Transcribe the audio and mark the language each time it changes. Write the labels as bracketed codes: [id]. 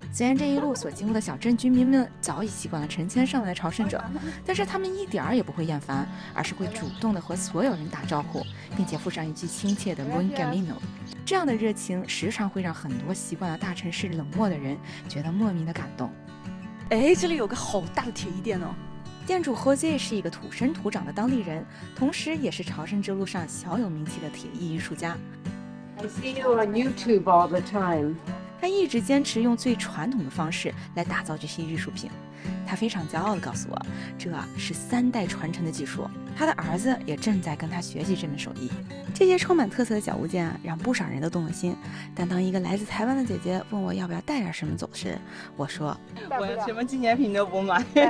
[zh] 虽然这一路所经过的小镇居民们早已习惯了成千上万的朝圣者，但是他们一点儿也不会厌烦，而是会主动的和所有人打招呼，并且附上一句亲切的 Buen Camino。这样的热情时常会让很多习惯了大城市冷漠的人觉得莫名的感动。哎，这里有个好大的铁艺店哦！店主 Jose 是一个土生土长的当地人，同时也是朝圣之路上小有名气的铁艺艺术家。 [en] I see you on YouTube all the time. [zh] 他一直坚持用最传统的方式来打造这些艺术品。他非常骄傲地告诉我，这是3代传承的技术，他的儿子也正在跟他学习这门手艺。这些充满特色的小物件让不少人都动了心。但当一个来自台湾的姐姐问我要不要带点什么走时，我说我什么纪念品都不买。